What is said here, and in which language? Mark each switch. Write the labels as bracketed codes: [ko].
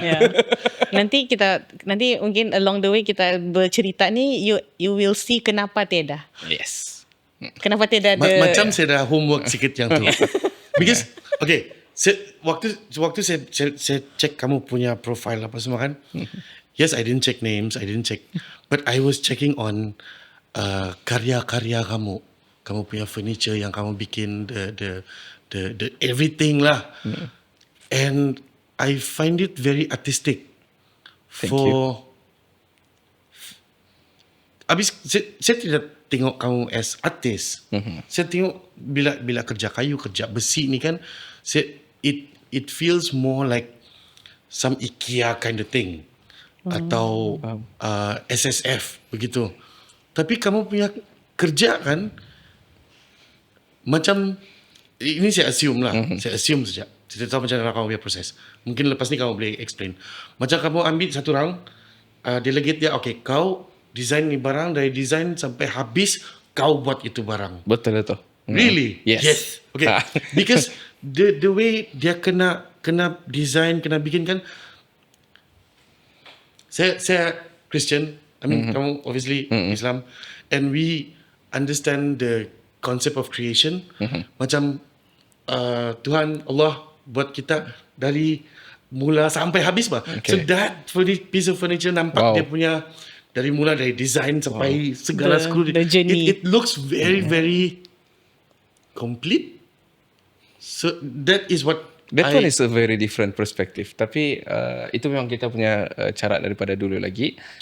[ms] Yeah. Nanti mungkin [en] along the way [ms] kita bercerita ni, [en] you will see [ms] kenapa tidak. [en] Yes. [ms] Kenapa tidak ada. Macam saya dah homework sikit yang tu. Because, okay, waktu saya check kamu punya profile apa semua kan. [en] Yes, I didn't check names, I didn't check. But I was checking on [ms] karya-karya kamu. Kamu punya furniture yang kamu bikin, [en] the everything [ms] lah. [en] And I find it very artistic. Thank you. [ms] Habis saya tidak tengok kamu as artis. Saya tengok bila kerja kayu, kerja besi ni kan, [en] it feels more like some IKEA kind of thing. [ms] Atau SSF begitu. Tapi kamu punya kerja kan macam, ini saya assume lah. Saya assume saja. Saya tahu macam mana kamu punya proses. Mungkin lepas ni kamu boleh explain. Macam kamu ambil satu orang, delegate dia, okay, kau design ni barang, dari design sampai habis, kau buat itu barang. Betul itu. [en] Really? Yes. Okay. Because the way [ms] dia kena design, kena bikin kan. Saya Christian. [en] I mean, kamu obviously Islam. And we understand the concept of creation. [ms] Macam Tuhan Allah buat kita dari mula sampai habis bah. [en] Okay. So that piece of furniture [ms] nampak [en] Wow. [ms] dia punya dari design sampai segala [en] The- [ms] skru. [en] the journey. It looks very very complete. So that is what That one is a very different perspective. [ms] Tapi itu memang kita punya cara daripada dulu lagi.